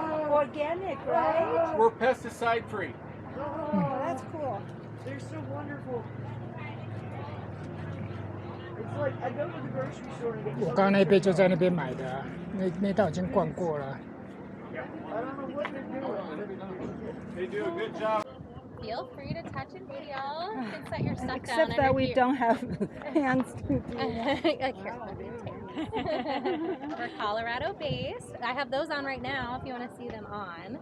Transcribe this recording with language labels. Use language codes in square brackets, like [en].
[en] Organic, right? We're pesticide free. Oh, that's cool. They're so wonderful. It's like I go to the grocery store and get. [zh] 我刚刚那杯就在那边买的啊，那道已经逛过了。 [en] I don't know what they're doing. They do a good job. Feel free to touch and feel. You can set your stuff down. Except that we don't have hands to do that. We're Colorado based. I have those on right now if you want to see them on.